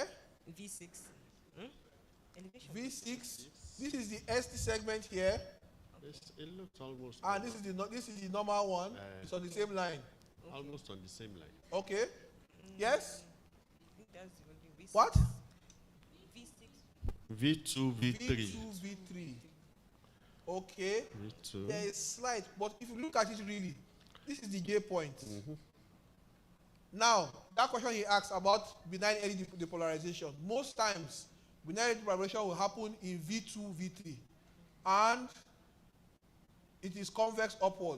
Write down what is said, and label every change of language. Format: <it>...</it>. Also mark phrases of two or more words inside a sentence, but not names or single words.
<en>V6. Elevation. V6. This is the ST segment here. It looks almost. And this is the normal one. It's on the same line. Almost on the same line. Okay. Yes. I think that's the only V6. What? V6. V2, V3. V2, V3. Okay. V2. There is slight, but if you look at it really, this is the J point. Now, that question he asked about benign early depolarization. Most times, benign early depolarization will happen in V2, V3. And it is convex upwards.</en>